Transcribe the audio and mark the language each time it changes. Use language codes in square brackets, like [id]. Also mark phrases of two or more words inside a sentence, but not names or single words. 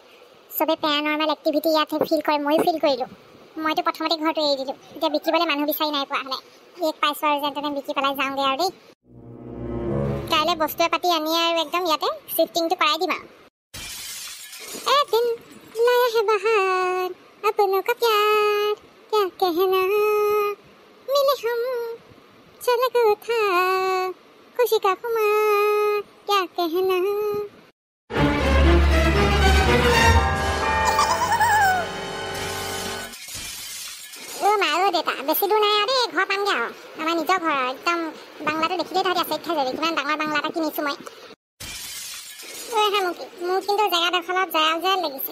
[as] চবেই [en] paranormal activity [as] ইয়াতহে ফিল কৰে, ময়ো ফিল কৰিলোঁ। মইতো প্ৰথমতে ঘৰটো এৰি দিলোঁ, এতিয়া বিকিবলৈ মানুহ বিচাৰি নাই পোৱা হ'লে। পাইছোঁ আৰু যেন তেনে বিকি পেলাই যাওঁগৈ আৰু দেই। কাইলৈ বস্তুৱে পাতি আনি আৰু একদম ইয়াতে শ্বিফটিংটো কৰাই দিম আৰু। [hi] এদিন লায়া হে বাহাৰ अपनों का प्यार क्या कहना मिले हम चलक था खुशी का खुमार क्या कहना। [as] দেউতা বেছি দূৰ নাই আৰু দেই, ঘৰ পামগৈ আৰু। আমাৰ নিজৰ ঘৰ আৰু একদম বাংলাটো দেখিলেই তাহাঁতি আচৰিত খাই যাবি, কিমান ডাঙৰ বাংলা এটা কিনিছোঁ মই। মোৰ কিন্তু জেগাডোখৰত জয়াল লাগিছে।